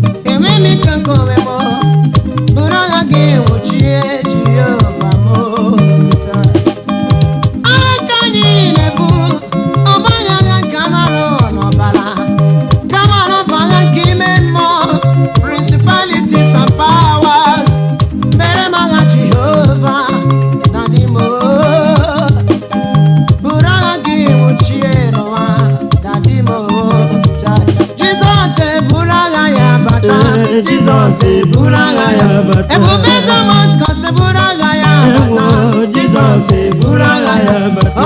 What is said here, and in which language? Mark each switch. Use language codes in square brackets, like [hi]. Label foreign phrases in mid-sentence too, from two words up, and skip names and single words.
[ig] Enwe m ike nke onwe m, o. Buru agha gị nwụchie Jehova m, o. Agha nke anyị na-ebu, ọ bụghị agha nke anụ arụ n'ọbara, kama na ọ bụ agha nke ime mmụọ, [en] principalities and powers. [ig] Mere m agha Jehova, na n'ime o. Buru agha gị nwụchie n'ụwa, na n'ime o. Jizọs eburu agha ya bata. Ee, Jizọs eburu agha ya bata. Ebube Damaskọs eburu agha ya bata. Ewo, Jizọs eburu agha ya bata.